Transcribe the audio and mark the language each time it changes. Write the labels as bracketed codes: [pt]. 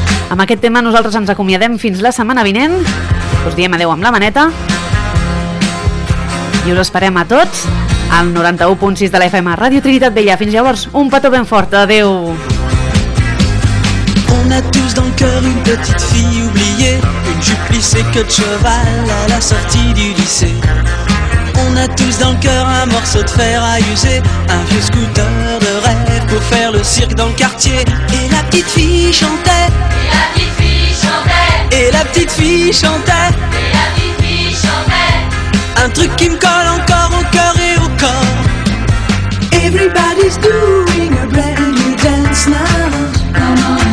[ca] Amb aquest tema nosaltres ens acomiadem fins la setmana vinent. Us diem adeu amb la maneta i us esperem a tots al 91.6 de la FM, Radio Trinitat Vella. Fins llavors, un petó ben fort, adeu. [fr] On a tous dans le cœur une petite fille oubliée, une jupe lissée que de cheval à la sortie du lycée. On a tous dans le cœur un morceau de fer à user, un vieux scooter de rêve pour faire le cirque dans le quartier. Et la petite fille chantait, et la petite fille chantait, et la petite fille chantait, et la petite fille chantait, un truc qui me colle encore au cœur et au corps. [en] Everybody's doing a brand new dance now.